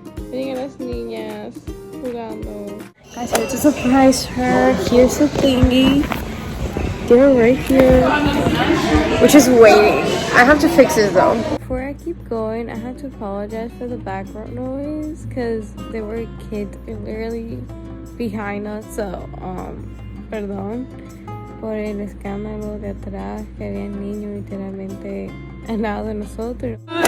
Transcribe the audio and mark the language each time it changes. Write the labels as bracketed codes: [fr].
[es] Miren a las niñas jugando. [en] Guys, I have to surprise her. Here's the thingy. They're right here. We're just waiting. I have to fix it though. Before I keep going, I have to apologize for the background noise because there were kids literally behind us. [es] So, perdón por el escándalo de atrás, que había niños literalmente al lado de nosotros.